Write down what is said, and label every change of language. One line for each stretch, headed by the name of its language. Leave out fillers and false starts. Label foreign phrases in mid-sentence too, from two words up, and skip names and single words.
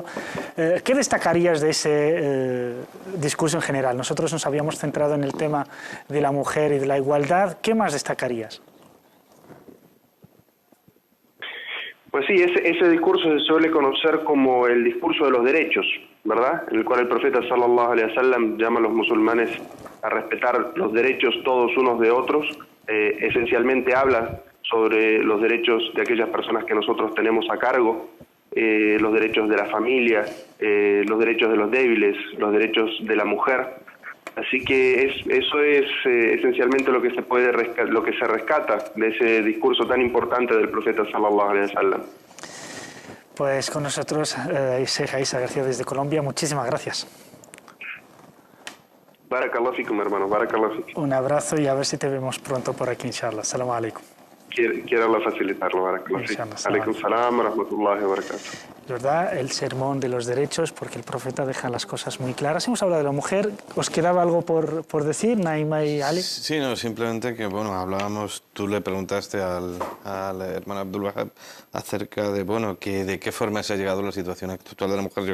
Spanish: ¿Qué destacarías de ese discurso en general? Nosotros nos habíamos centrado en el tema de la mujer y de la igualdad. ¿Qué más destacarías? Pues sí, ese discurso se suele conocer como el discurso de los derechos, ¿verdad? En el cual el profeta
Arabic: صلى الله عليه وسلم
Spanish: llama a los musulmanes a respetar los derechos todos unos de otros. Esencialmente habla sobre los derechos de aquellas personas que nosotros tenemos a cargo, los derechos de la familia, los derechos de los débiles, los derechos de la mujer. Así que eso es esencialmente lo que se rescata de ese discurso tan importante del profeta
Arabic: صلى الله عليه وسلم.
Spanish: Pues con nosotros, Sheikh Isa García desde Colombia, muchísimas gracias.
Arabic: بارك الله فيكم, hermano, بارك الله فيكم.
Spanish: Un abrazo y a ver si te vemos pronto por aquí, inshallah.
Arabic: السلام عليكم.
Spanish: Quiero Allah facilitarlo,
Arabic: بارك الله فيكم عليكم السلام ورحمة الله وبركاته.
Spanish: ¿Verdad? El sermón de los derechos, porque el profeta deja las cosas muy claras. Hemos hablado de la mujer. ¿Os quedaba algo por decir, Naima y Ali? Sí, no, simplemente que, bueno, hablábamos, tú le preguntaste al hermano Abdul Wahab acerca de, bueno, de qué forma se ha llegado a la situación actual de la mujer.